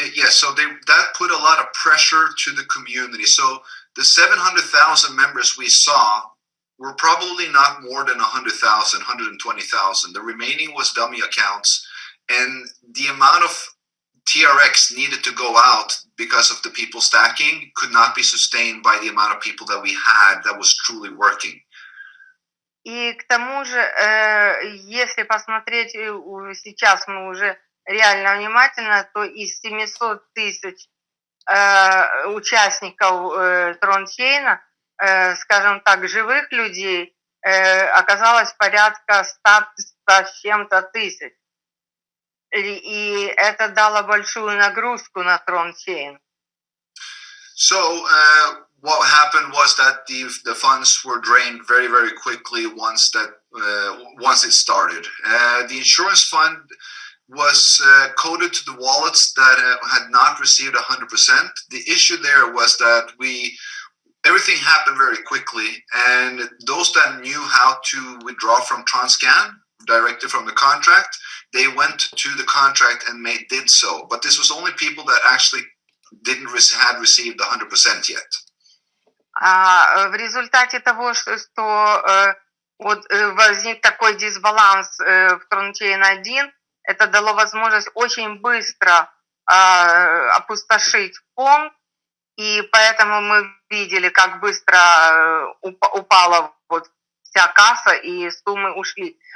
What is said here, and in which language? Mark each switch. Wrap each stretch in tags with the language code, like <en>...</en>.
<en>So that put a lot of pressure to the community. So the 700,000 members we saw were probably not more than 100,000, 120,000. The remaining was dummy accounts, and the amount of TRX needed to go out because of the people stacking could not be sustained by the amount of people that we had that was truly working.</en> <ru>И к тому же, если посмотреть, сейчас мы уже реально внимательно, то из 700 тысяч участников TRONCHAIN, скажем так, живых людей оказалось порядка 100 с чем-то тысяч. И это дало большую нагрузку на TRONCHAIN.</ru> <en>So what happened was that the funds were drained very, very quickly once it started. The insurance fund was coded to the wallets that had not received 100%. The issue there was that everything happened very quickly, and those that knew how to withdraw from TransCan directly from the contract, they went to the contract and did so. But this was only people that actually had received 100% yet.</en> <ru>В результате того, что вот возник такой дисбаланс в TRONCHAIN 1, это дало возможность очень быстро опустошить фонд, и поэтому мы видели, как быстро упала вот вся касса и суммы ушли.</ru>